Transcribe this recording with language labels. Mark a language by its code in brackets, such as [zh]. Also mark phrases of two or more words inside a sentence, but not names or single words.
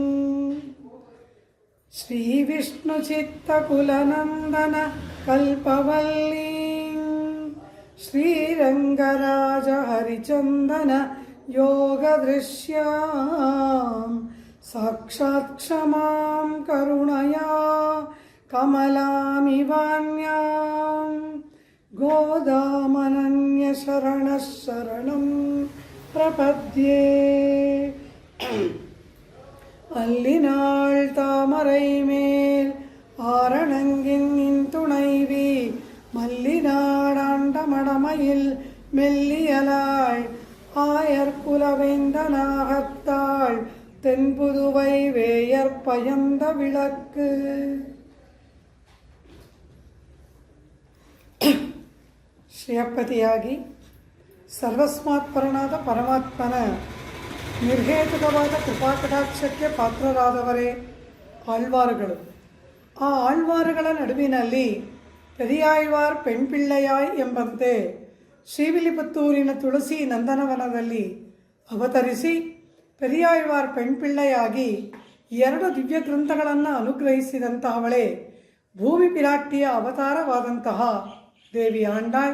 [sa] श्रीविष्णुचित्तकुलनन्दन कल्पवल्लीं श्रीरङ्गराज हरिचन्दन योगदृश्यां साक्षात् क्षमां करुणया कमलामिवान्यां गोदामनन्यशरणः शरणं प्रपद्ये. [ta] அல்லினாள் தாமரை மேல் ஆரணங்கின் இன்துணைவி மல்லிநாடாண்ட மடமையில் மெல்லியலாய் ஆயர் குலவேந்தனாகத்தாள் தென்புதுவை வேயர் பயந்த விளக்கு. [kn] ಶ್ರೇಯಪತಿಯಾಗಿ ಸರ್ವಸ್ಮಾತ್ಪರನಾದ ಪರಮಾತ್ಮನ ನಿರ್ಹೇತುಕವಾದ ಕೃಪಾಕಟಾಕ್ಷಕ್ಕೆ ಪಾತ್ರರಾದವರೇ ಆಳ್ವಾರುಗಳು. ಆ ಆಳ್ವಾರುಗಳ ನಡುವಿನಲ್ಲಿ [ta] பெரியாழ்வார் பெண்பிள்ளையாய் [kn] ಎಂಬಂತೆ ಶ್ರೀವಿಲ್ಲಿಪುತ್ತೂರಿನ ತುಳಸಿ ನಂದನವನದಲ್ಲಿ ಅವತರಿಸಿ ಪೆರಿಯಾಳ್ವಾರ್ ಪೆಣ್ಪಿಳ್ಳೆಯಾಗಿ 2 ದಿವ್ಯ ಗ್ರಂಥಗಳನ್ನು ಅನುಗ್ರಹಿಸಿದಂತಹವಳೇ ಭೂಮಿ ಪಿರಾಟ್ಟಿಯ ಅವತಾರವಾದಂತಹ ದೇವಿ ಆಂಡಾಳ್.